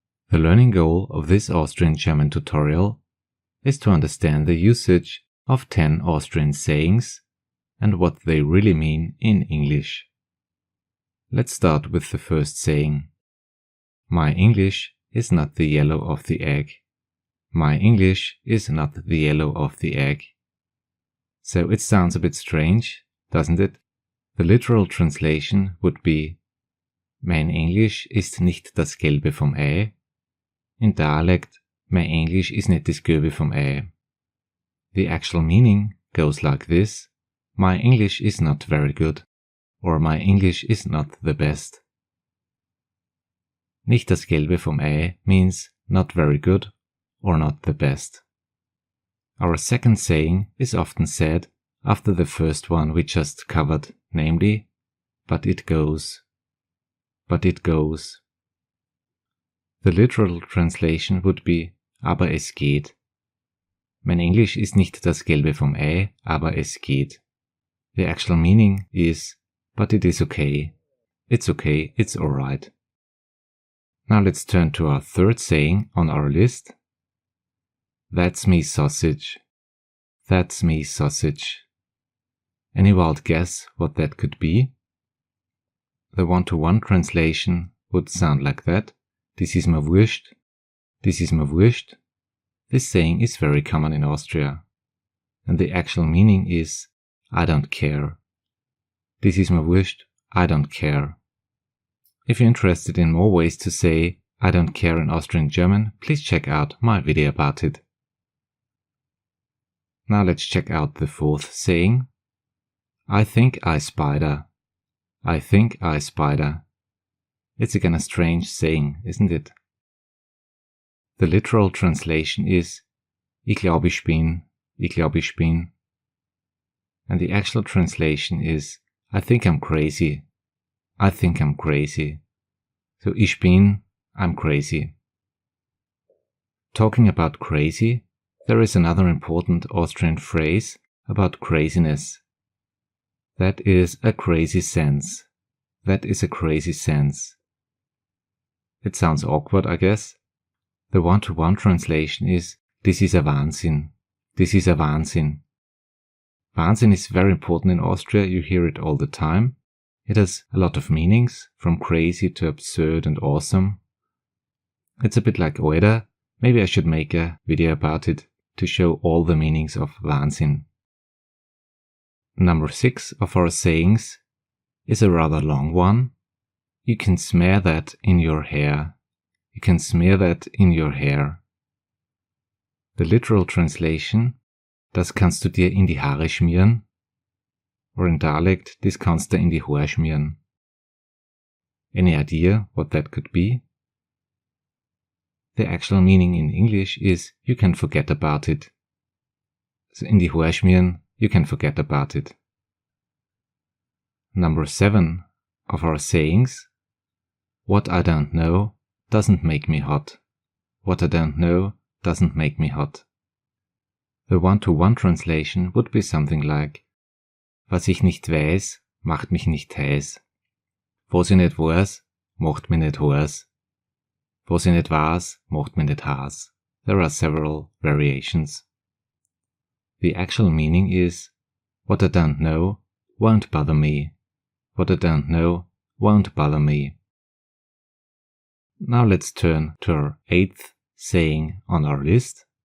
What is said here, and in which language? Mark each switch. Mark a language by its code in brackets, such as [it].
[en] The learning goal of this Austrian German tutorial is to understand the usage of 10 Austrian sayings and what they really mean in English. Let's start with the first saying. My English is not the yellow of the egg. My English is not the yellow of the egg. So it sounds a bit strange, doesn't it? [de] The literal translation would be Mein Englisch ist nicht das Gelbe vom Ei. [en] In dialect, [de] mein Englisch ist nicht das Gelbe vom Ei. [en] The actual meaning goes like this. My English is not very good, or my English is not the best. [de] Nicht das Gelbe vom Ei [en] means not very good or not the best. Our second saying is often said after the first one we just covered, namely, but it goes. But it goes. The literal translation would be [de] aber es geht. Mein Englisch ist nicht das Gelbe vom Ei, aber es geht. [en] The actual meaning is, but it is okay. It's okay, it's alright. Now let's turn to our third saying on our list. That's me sausage. That's me sausage. Any wild guess what that could be? The one-to-one translation would sound like that. This is my wurst. This is my wurst. This saying is very common in Austria. And the actual meaning is, I don't care. This is my wurst. I don't care. If you're interested in more ways to say I don't care in Austrian German, please check out my video about it. Now let's check out the fourth saying. I think I spider. I think I spider. It's again a strange saying, isn't it? The literal translation is [de] Ich glaube ich bin. Ich glaube ich bin. [en] And the actual translation is I think I'm crazy. I think I'm crazy. So [de] ich bin, [en] I'm crazy. Talking about crazy, there is another important Austrian phrase about craziness. That is a crazy sense. That is a crazy sense. It sounds awkward, I guess. The one-to-one translation is this is a Wahnsinn. This is a Wahnsinn. Wahnsinn is very important in Austria, you hear it all the time. It has a lot of meanings, from crazy to absurd and awesome. It's a bit like oder. Maybe I should make a video about it to show all the meanings of Wahnsinn. Number 6 of our sayings is a rather long one. You can smear that in your hair. You can smear that in your hair. The literal translation, [de] das kannst du dir in die Haare schmieren. Or in dialect, das kannst du in die Haare schmieren. [en] Any idea what that could be? The actual meaning in English is you can forget about it. So [de] in die Haare schmieren, [en] you can forget about it. Number 7 of our sayings. What I don't know doesn't make me hot. What I don't know doesn't make me hot. The one-to-one translation would be something like [de] Was ich nicht weiß, macht mich nicht heiß. Was ich nicht weiß, macht mich nicht heiß. Was ich nicht weiß, macht mich nicht heiß. [en] There are several variations. The actual meaning is what I don't know won't bother me. What I don't know won't bother me. Now let's turn to our 8th saying on our list.